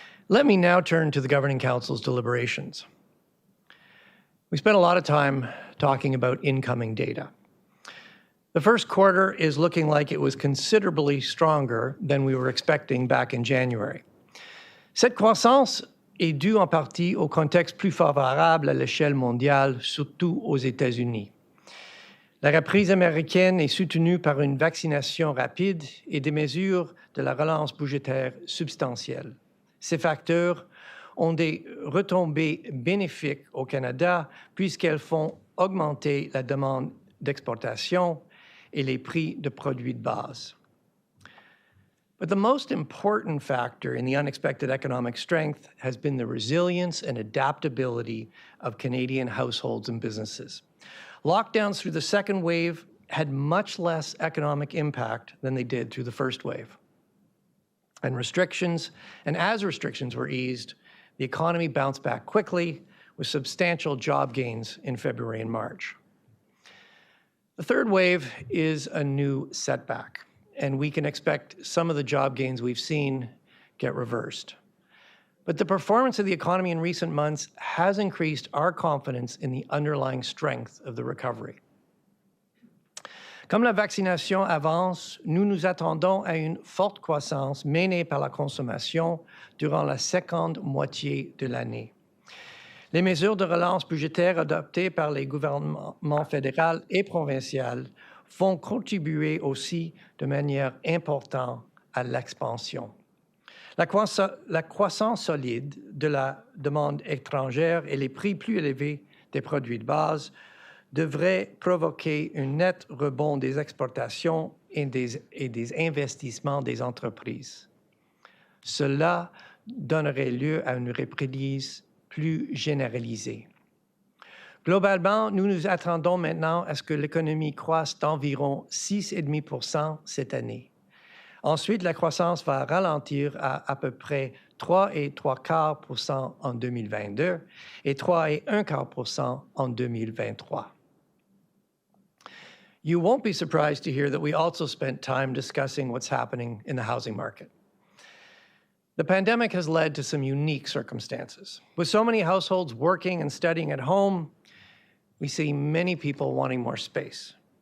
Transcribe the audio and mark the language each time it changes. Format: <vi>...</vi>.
<en>Let me now turn to the Governing Council's deliberations. We spent a lot of time talking about incoming data. The first quarter is looking like it was considerably stronger than we were expecting back in January.</en> <fr>Cette croissance est due en partie au contexte plus favorable à l'échelle mondiale, surtout aux États-Unis. La reprise américaine est soutenue par une vaccination rapide et des mesures de la relance budgétaire substantielles. Ces facteurs ont des retombées bénéfiques au Canada puisqu'elles font augmenter la demande d'exportation et les prix de produits de base.</fr> <en>But the most important factor in the unexpected economic strength has been the resilience and adaptability of Canadian households and businesses. Lockdowns through the second wave had much less economic impact than they did through the first wave. And as restrictions were eased, the economy bounced back quickly with substantial job gains in February and March. The third wave is a new setback, and we can expect some of the job gains we've seen get reversed. But the performance of the economy in recent months has increased our confidence in the underlying strength of the recovery.</en> <fr>Comme la vaccination avance, nous nous attendons à une forte croissance menée par la consommation durant la seconde moitié de l'année. Les mesures de relance budgétaire adoptées par les gouvernements fédéral et provincial vont contribuer aussi de manière importante à l'expansion. La croissance solide de la demande étrangère et les prix plus élevés des produits de base devraient provoquer un net rebond des exportations et des investissements des entreprises. Cela donnerait lieu à une reprise plus généralisée. Globalement, nous nous attendons maintenant à ce que l'économie croisse d'environ 6,5% cette année. Ensuite, la croissance va ralentir à peu près 3,75% en 2022 et 3,25% en 2023.</fr> <en>You won't be surprised to hear that we also spent time discussing what's happening in the housing market. The pandemic has led to some unique circumstances. With so many households working and studying at home, we see many people wanting more space.</en>